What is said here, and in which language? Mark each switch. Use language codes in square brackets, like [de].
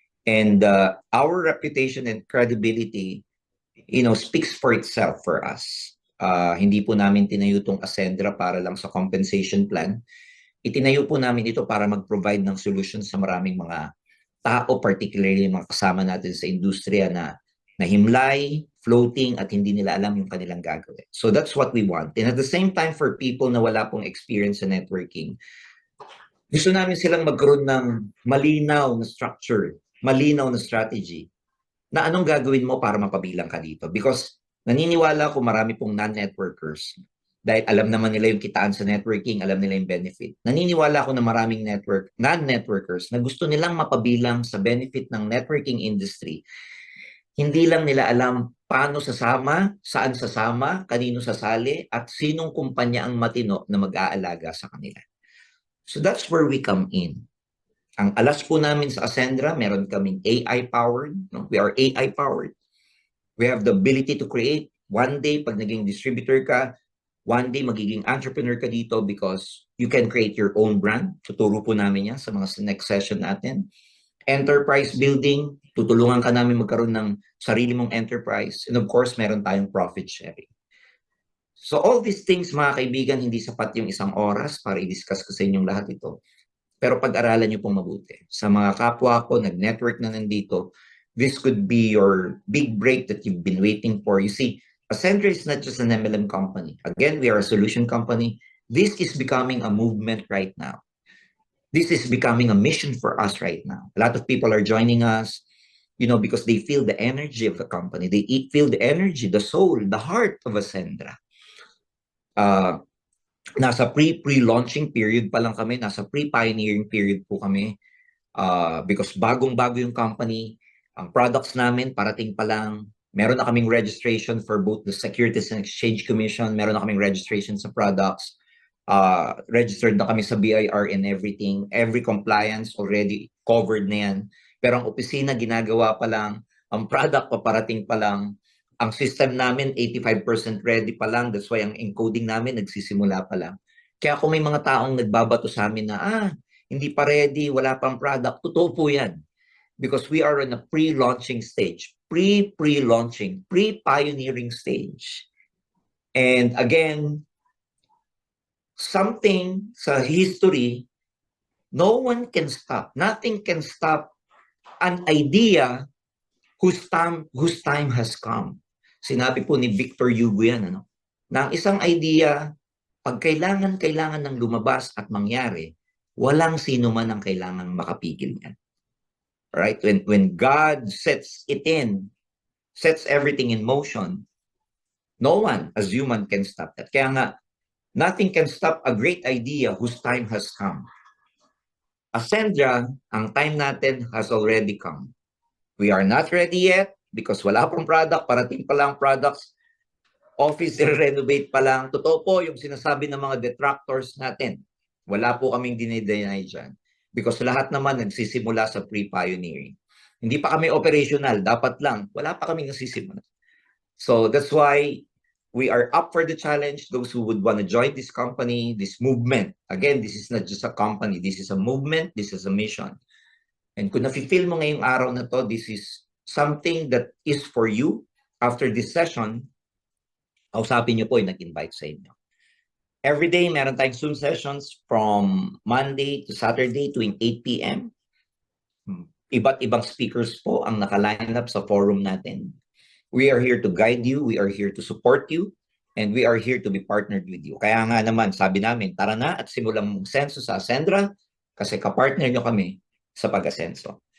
[en] And our reputation and credibility, speaks for itself for us. [tl] Hindi po namin tinayo itong Ascendra para lang sa compensation plan. Itinayo po namin ito para mag-provide ng solutions sa maraming mga tao, particularly mga kasama natin sa industriya na himlay, floating, at hindi nila alam yung kanilang gagawin. [en] So that's what we want. And at the same time, for people [tl] na wala pong experience sa networking, gusto namin silang magkaroon ng malinaw na structure, malinaw na strategy, na anong gagawin mo para mapabilang ka dito. Because naniniwala ko marami pong non-networkers, dahil alam naman nila yung kitaan sa networking, alam nila yung benefit. Naniniwala ako na maraming non-networkers na gusto nilang mapabilang sa benefit ng networking industry. Hindi lang nila alam paano sasama, saan sasama, kanino sasali, at sinong kumpanya ang matino na mag-aalaga sa kanila. [en] So that's where we come in. [tl] Ang alas po namin sa Ascendra, meron kaming AI-powered. No? [en] We are AI-powered. We have the ability to create. One day, [tl] pag naging distributor ka, [en] one day [tl] magiging entrepreneur ka dito [en] because you can create your own brand. [tl] Tuturo po namin yan sa mga next session natin. [en] Enterprise building, [tl] tutulungan ka namin magkaroon ng sarili mong enterprise. [en] And of course, [tl] meron tayong profit sharing. [en] So all these things, [tl] mga kaibigan, hindi sapat yung isang oras para i-discuss ko sa inyong lahat ito. Pero pag-aralan nyo pong mabuti. Sa mga kapwa ko, nag-network na nandito, [en] this could be your big break that you've been waiting for. You see, Ascendra is not just an MLM company. Again, we are a solution company. This is becoming a movement right now. This is becoming a mission for us right now. A lot of people are joining us, because they feel the energy of the company. They feel the energy, the soul, the heart of Ascendra. [tl] Nasa pre-launching period pa lang kami, nasa pre-pioneering period po kami. Because bagong-bago yung company, ang products namin parating pa lang. Meron na kaming registration for both the Securities and Exchange Commission, meron na kaming registration sa products, registered na kami sa BIR [en] and everything. Every compliance already covered [tl] na yan. Pero ang opisina ginagawa pa lang, ang product paparating pa lang, ang system namin [en] 85% ready [tl] pa lang. [en] That's why [tl] ang encoding namin nagsisimula pa lang. Kaya kung may mga taong nagbabato sa amin na hindi pa ready, wala pang product, totoo po yan. [en] Because we are in a pre-launching stage, pre-launching, pre-pioneering stage. And again, something sa history, no one can stop, nothing can stop an idea whose time has come. [tl] Sinabi po ni Victor Hugo yan, na ang isang idea, pag kailangan ng lumabas at mangyari, walang sino man ang kailangan makapigil niyan. [en] Right? When God sets everything in motion, no one as human can stop that. [tl] Kaya nga, [en] nothing can stop a great idea whose time has come. Ascendra, [tl] ang time natin [en] has already come. We are not ready yet because [tl] wala pong product, parating pa lang products, [en] office renovate [tl] pa lang. Totoo po yung sinasabi ng mga detractors natin. Wala po kaming dinideny dyan. Because lahat naman nagsisimula sa pre-pioneering. Hindi pa kami operational, dapat lang. Wala pa kaming nagsisimula. [en] So that's why we are up for the challenge. Those who would want to join this company, this movement. Again, this is not just a company. This is a movement. This is a mission. And [tl] kung nafe-feel mo ngayong araw na to, [en] this is something that is for you. [tl] After this session, kausapin niyo po yung nag-invite sa inyo. [en] Every day, meron tayong Zoom sessions from Monday to Saturday tuwing 8 p.m. [tl] Iba't ibang speakers po ang naka-line up sa forum natin. [en] We are here to guide you, we are here to support you, and we are here to be partnered with you. [tl] Kaya nga naman, sabi namin, tara na at simulang mag-senso sa Ascendra kasi kapartner nyo kami sa pag-asenso.